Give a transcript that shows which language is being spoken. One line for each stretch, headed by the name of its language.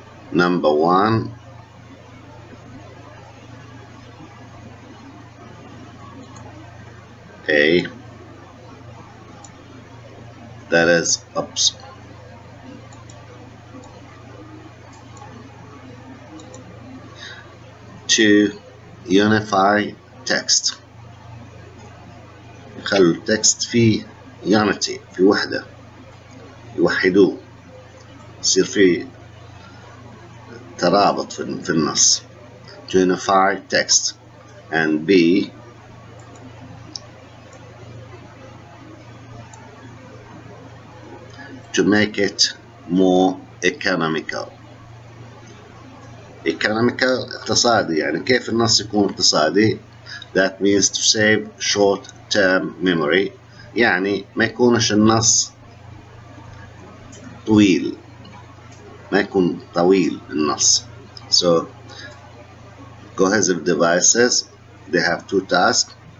English: Number 1, A, that is to unify text.
Arabic: يخلوا التكست فيه unity، في وحدة، يوحدوه، يصير فيه ترابط في النص.
English: To unify text. And B, to make it more economical.
Arabic: Economical اقتصادي، يعني كيف النص يكون اقتصادي.
English: That means to save short-term memory،
Arabic: يعني ما يكونش النص طويل، ما يكون طويل النص.
English: So cohesive devices, they have 2 tasks.